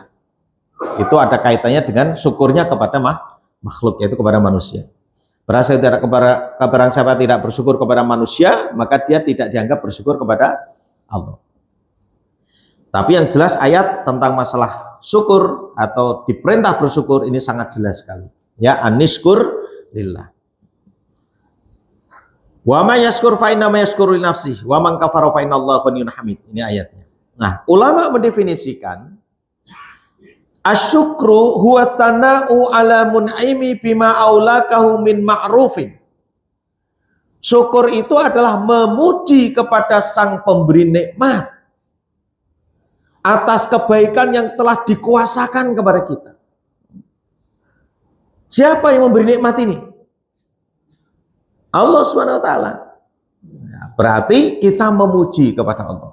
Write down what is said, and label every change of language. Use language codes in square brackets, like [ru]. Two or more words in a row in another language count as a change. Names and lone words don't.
[id] Itu ada kaitannya dengan syukurnya kepada makhluk, yaitu kepada manusia. Barang siapa tidak bersyukur kepada manusia, maka dia tidak dianggap bersyukur kepada Allah. Tapi yang jelas ayat tentang masalah syukur atau diperintah bersyukur ini sangat jelas sekali. Ya, [ar] أن اشكر لله. ومن يشكر فإنما يشكر لنفسه ومن كفر فإن الله غني حميد. [id] Ini ayatnya. Nah, ulama mendefinisikan [ar] الشكر هو الثناء على المنعم بما أولاه من معروف. [id] Syukur itu adalah memuji kepada sang pemberi nikmat atas kebaikan yang telah dikuasakan kepada kita. Siapa yang memberi nikmat ini? Allah SWT. Berarti kita memuji kepada Allah.